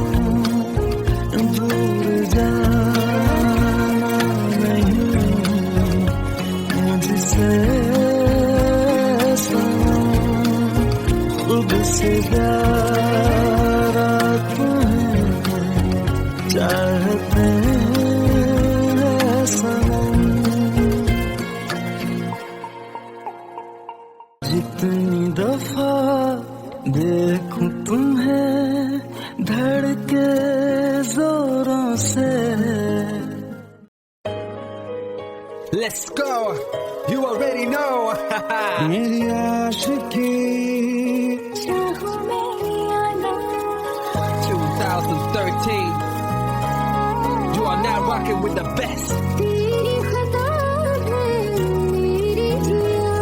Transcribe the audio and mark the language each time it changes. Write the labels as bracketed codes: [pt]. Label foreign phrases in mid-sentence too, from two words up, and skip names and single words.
[hi] दूर जाना नहीं मुझसे सनम, खुद से ज्यादा तुम्हें चाहते हैं सनम। जितनी दफा देखूं तुम्हें धड़के जोरों से, [en] Let's go. You already know. [hi] मेरी आशिकी 2013. [en] You are now rocking with the best. [hi] तेरी खता है मेरी जिया,